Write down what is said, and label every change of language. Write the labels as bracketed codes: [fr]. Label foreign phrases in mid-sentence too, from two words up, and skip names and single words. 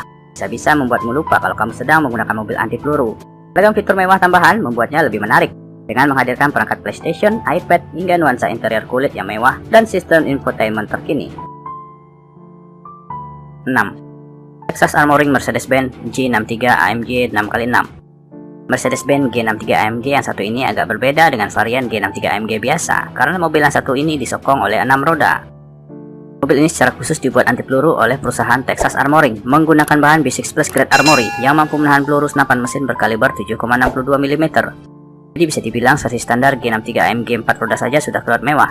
[id] Bisa-bisa membuatmu lupa kalau kamu sedang menggunakan mobil anti peluru. Beragam fitur mewah tambahan membuatnya lebih menarik, dengan menghadirkan perangkat PlayStation, iPad, hingga nuansa interior kulit yang mewah dan sistem infotainment terkini. 6. Texas Armoring Mercedes-Benz G63 AMG 6x6. Mercedes-Benz G63 AMG yang satu ini agak berbeda dengan varian G63 AMG biasa, karena mobil yang satu ini disokong oleh 6 roda. Mobil ini secara khusus dibuat anti peluru oleh perusahaan Texas Armoring menggunakan bahan B6 Plus Grade Armory yang mampu menahan peluru senapan mesin berkaliber 7,62 mm. Jadi bisa dibilang versi standar G63 AMG 4 roda saja sudah keluar mewah.